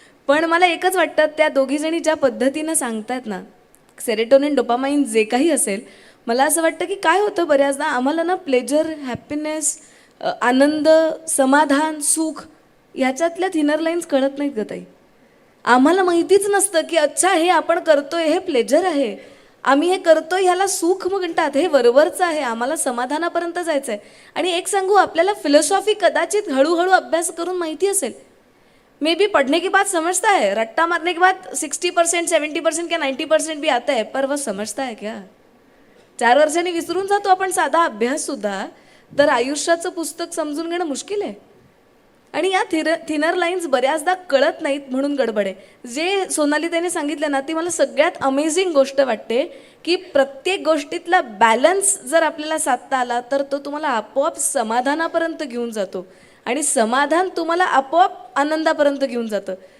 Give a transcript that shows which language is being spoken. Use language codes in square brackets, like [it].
[mr] पण मला एकच वाटतं, त्या दोघी जणी ज्या पद्धतीनं सांगतायत ना, सेरोटोनिन डोपामाइन जे काही असेल, मला असं वाटतं की काय होतं बऱ्याचदा आम्हाला ना प्लेजर, हॅपीनेस, आनंद, समाधान, सुख ह्याच्यातल्या थिनर लाईन्स कळत नाहीत ग ताई. आम्हाला माहितीच नसतं की अच्छा हे आपण करतोय हे प्लेजर आहे, आम्ही हे करतोय ह्याला सुख म्हणतात, हे वरवरचं आहे, आम्हाला समाधानापर्यंत जायचं आहे. आणि एक सांगू, आपल्याला फिलॉसॉफी कदाचित हळूहळू अभ्यास करून माहिती असेल, [hi] मे बी पढ़ने के बाद समझता है, रट्टा मारने के बाद 60%, 70% क्या 90% भी आता है, पर वह समझता है क्या? [mr] 4 वर्षांनी विसरून जातो आपण साधा अभ्यास सुद्धा. तर आयुष्याचं पुस्तक समजून घेणं मुश्किल आहे. आणि या थिनर लाईन्स बऱ्याचदा कळत नाहीत म्हणून गडबड आहे. जे सोनाली त्याने सांगितलं ना, ती मला सगळ्यात अमेझिंग गोष्ट वाटते की प्रत्येक गोष्टीतला बॅलन्स जर आपल्याला साधता आला तर तो तुम्हाला आपोआप समाधानापर्यंत घेऊन जातो आणि समाधान तुम्हाला आपोआप आनंदापर्यंत घेऊन जातं.